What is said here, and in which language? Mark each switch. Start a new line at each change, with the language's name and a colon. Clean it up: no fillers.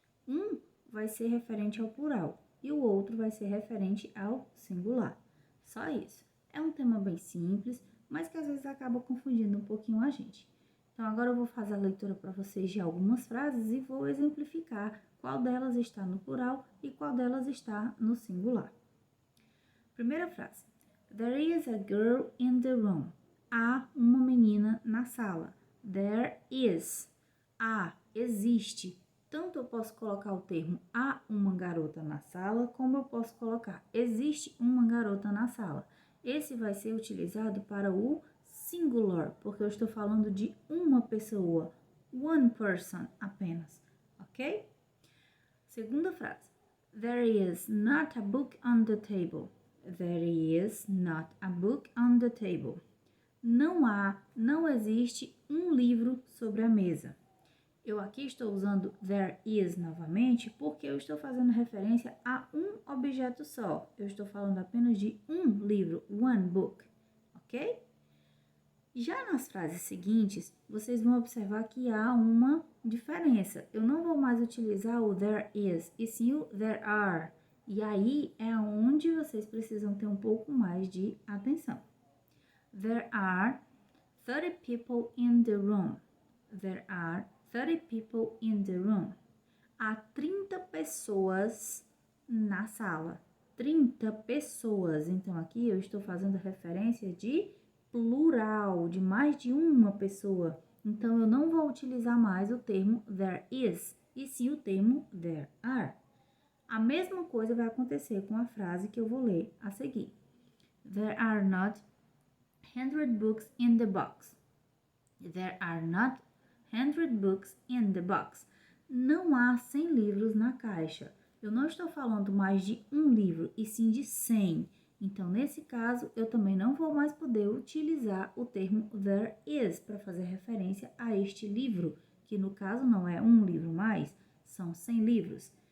Portuguese: Um vai ser referente ao plural e o outro vai ser referente ao singular. Só isso. É um tema bem simples, mas que às vezes acaba confundindo um pouquinho a gente. Então, agora eu vou fazer a leitura para vocês de algumas frases e vou exemplificar qual delas está no plural e qual delas está no singular. Primeira frase.
English: There is a girl in the room.
Portuguese: Há uma menina na sala. There is. Existe. Tanto eu posso colocar o termo há uma garota na sala, como eu posso colocar existe uma garota na sala. Esse vai ser utilizado para o singular, porque eu estou falando de uma pessoa,
English: one person
Portuguese: apenas, ok? Segunda frase.
English: There is not a book on the table. There is not a book on the table.
Portuguese: Não existe um livro sobre a mesa. Eu aqui estou usando there is novamente porque eu estou fazendo referência a um objeto só. Eu estou falando apenas de um livro,
English: one book,
Portuguese: ok? Já nas frases seguintes, vocês vão observar que há uma diferença. Eu não vou mais utilizar o there is, e sim o there are. E aí é onde vocês precisam ter um pouco mais de atenção.
English: There are 30 people in the room. There are 30 people in the room.
Portuguese: Há 30 pessoas na sala. 30 pessoas. Então, aqui eu estou fazendo referência de plural, de mais de uma pessoa. Então, eu não vou utilizar mais o termo there is, e sim o termo there are. A mesma coisa vai acontecer com a frase que eu vou ler a seguir.
English: There are not 100 books in the box. There are not 100 books in the box.
Portuguese: Não há 100 livros na caixa. Eu não estou falando mais de um livro, e sim de 100. Então, nesse caso, eu também não vou mais poder utilizar o termo there is para fazer referência a este livro, que no caso não é um livro mais, são 100 livros.